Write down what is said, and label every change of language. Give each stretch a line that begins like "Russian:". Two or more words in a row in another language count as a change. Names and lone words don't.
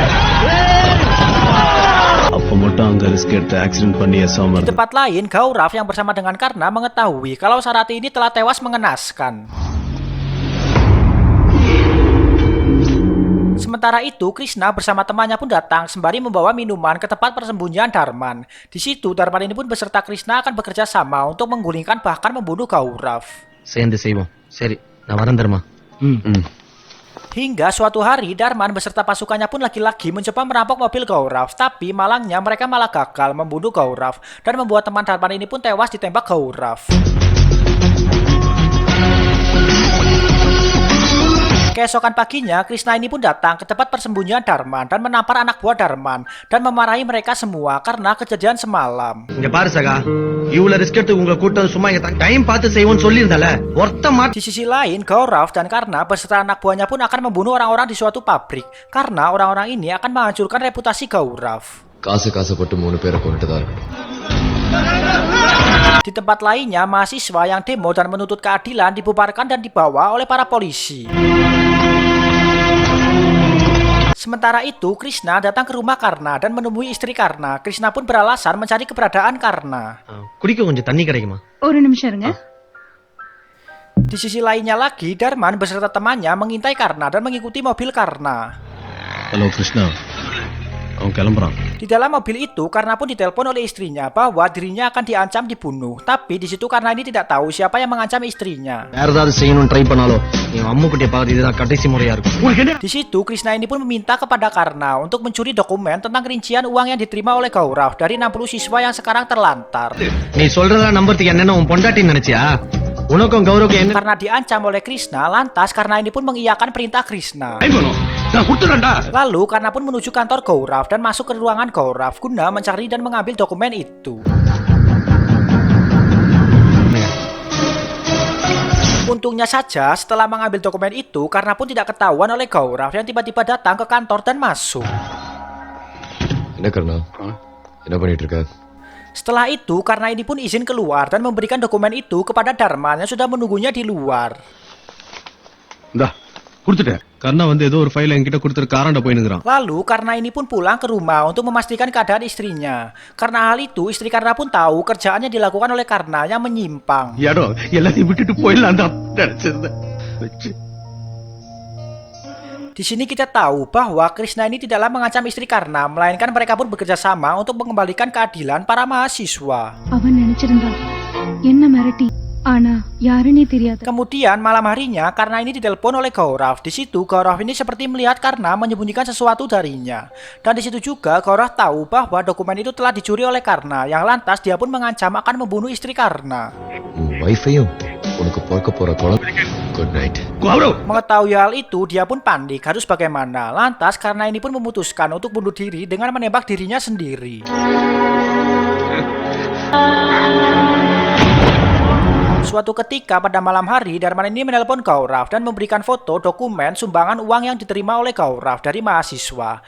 Indonesian: Di tempat lain, Gaurav yang bersama dengan Karna mengetahui kalau Sarati ini telah tewas mengenaskan. Sementara itu, Krishna bersama temannya pun datang sembari membawa minuman ke tempat persembunyian Darman. Di situ, Darman ini pun beserta Krishna akan bekerja sama untuk menggulingkan bahkan membunuh Gaurav.
Tamil: சேர்ந்து செய்வோம். சரி நான் வரேன் தர்மா.
Indonesian: Hingga suatu hari, Darman beserta pasukannya pun lagi-lagi mencoba merampok mobil Gaurav. Tapi malangnya mereka malah gagal membunuh Gaurav dan membuat teman Darman ini pun tewas ditembak Gaurav. Keesokan paginya, Krishna ini pun datang ke tempat persembunyian Darman dan menampar anak buah Darman dan memarahi mereka semua karena kejadian semalam.
Tamil: இங்க பாரு சகா, இவ்வளவு ரிஸ்க் எடுத்து உங்களை கூட்டம் சும்மா இங்க டைம் பார்த்து செய்வோம்னு சொல்லியிருந்தால ஒருத்த மாட்ட.
Indonesian: Di sisi lain, Gaurav dan Karna beserta anak buahnya pun akan membunuh orang-orang di suatu pabrik karena orang-orang ini akan menghancurkan reputasi Gaurav.
Tamil: காசுப்பட்டு 3 பேரை கொண்டுட்டு தான் இருக்கணும்.
Indonesian: Di tempat lainnya, mahasiswa yang demo dan menuntut keadilan dibubarkan dan dibawa oleh para polisi. Sementara itu, Krishna datang ke rumah Karna dan menemui istri Karna. Krishna pun beralasan mencari keberadaan Karna.
Tamil: குடிக்க கொஞ்சம் தண்ணி கிடைக்குமா? ஒரு நிமிஷம் இருங்க.
Indonesian: Di sisi lainnya lagi, Darman beserta temannya mengintai Karna dan mengikuti mobil Karna. Halo Krishna.
Tamil: அவன் கிளம்புறான்.
Indonesian: Di dalam mobil itu, Karna pun ditelepon oleh istrinya bahwa dirinya akan diancam dibunuh. Tapi di situ Karna ini tidak tahu siapa yang mengancam istrinya.
Tamil: வேற ஏதாவது செய்யணும் ட்ரை பண்ணாலோ என் அம்முக்குட்டியை பார்த்து இதுதான் கடைசி முறையா இருக்கும்.
Indonesian: Di situ Krishna ini pun meminta kepada Karna untuk mencuri dokumen tentang rincian uang yang diterima oleh Gaurav dari 60 siswa yang sekarang terlantar.
Tamil: நீ சொல்றதெல்லாம் நம்புறதுக்கு என்னன்னா உன் பொண்டாட்டின்னு நினைச்சியா? உனக்கும் கௌரவுக்கு என்ன?
Indonesian: Karena diancam oleh Krishna, lantas Karna ini pun mengiyakan perintah Krishna.
Tamil: நான் கொடுத்துறேன்டா.
Indonesian: Lalu Karna pun menuju kantor Gaurav dan masuk ke ruangan Gaurav guna mencari dan mengambil dokumen itu. Untungnya saja setelah mengambil dokumen itu, Karna pun tidak ketahuan oleh Gaurav yang tiba-tiba datang ke kantor dan masuk.
Tamil: என்ன கர்ணா என்ன பண்ணிட்டு இருக்க?
Indonesian: Setelah itu, Karna ini pun izin keluar dan memberikan dokumen itu kepada Dharman yang sudah menunggunya di luar.
Tamil: இந்தா கொடுத்துட்டேன். கர்ணா வந்து ஏதோ ஒரு ஃபைல் என்கிட்ட கொடுத்துட்டு காராண்ட போயினுக்குறான்.
Indonesian: Lalu Karna ini pun pulang ke rumah untuk memastikan keadaan istrinya. Karena hal itu, istri Karna pun tahu kerjaannya dilakukan oleh Karna yang menyimpang.
Tamil: இடம் எல்லாத்தையும் விட்டுட்டு போயிடலாம் தான் நினைச்சிருந்தேன்.
Indonesian: Di sini kita tahu bahwa Krishna ini tidaklah mengancam istri Karna, melainkan mereka pun bekerja sama untuk mengembalikan keadilan para mahasiswa.
Tamil: அவன் நினைச்சிருந்தா என்ன மிரட்டி ஆனா யாருன்னே தெரியாது.
Indonesian: Kemudian malam harinya Karna ini ditelepon oleh Gaurav. Di situ Gaurav ini seperti melihat Karna menyembunyikan sesuatu darinya. Dan di situ juga Gaurav tahu bahwa dokumen itu telah dicuri oleh Karna, yang lantas dia pun mengancam akan membunuh istri Karna.
Tamil: உன் வைஃபையும் உனக்கு பிறக்க போற குழந்தை.
English: Good night.
Indonesian: Mengetahui hal itu, dia pun panik harus bagaimana. Lantas Karna ini pun memutuskan untuk bunuh diri dengan menembak dirinya sendiri. Suatu ketika pada malam hari, Dharman ini menelpon Gaurav dan memberikan foto dokumen sumbangan uang yang diterima oleh Gaurav dari mahasiswa.